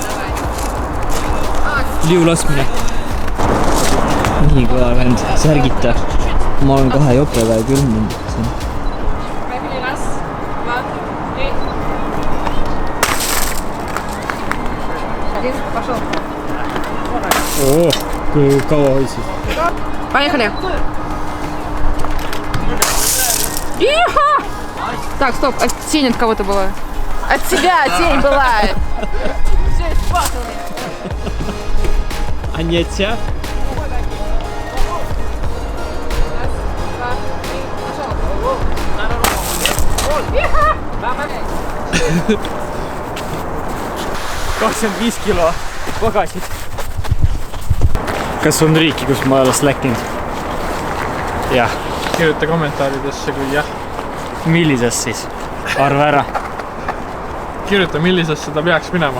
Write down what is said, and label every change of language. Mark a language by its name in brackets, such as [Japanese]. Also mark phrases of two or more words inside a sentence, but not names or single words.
[Estonian] Liu laskmine. Nii kõva vend, särgita. Ma olen 2 jopega ja külmunud. Kui kaua hoidsid? [Russian] Поехали. Иха! Так, стоп, тень от кого-то была. От тебя тень была. Все испортил меня. А не от тебя? Иха! [Estonian] 25 kilo pagasid. Kas on riiki, kus ma ei ole släkkinud? Jah. Kirjuta kommentaaridesse, kui jah. Millises siis? Arva ära. Kirjuta, millisesse ta peaks minema.